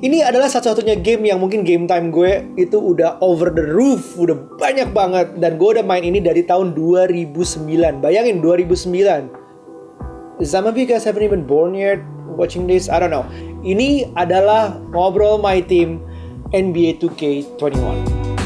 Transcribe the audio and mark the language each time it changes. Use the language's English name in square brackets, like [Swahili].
[Indonesian] Ini adalah satu-satunya game yang mungkin game time gue itu udah [English] over the roof, [Indonesian] udah banyak banget. Dan gue udah main ini dari tahun 2009. Bayangin 2009. [English] Some of you guys haven't even born yet watching this. I don't know. [Indonesian] Ini adalah Ngobrol My Team NBA 2K21.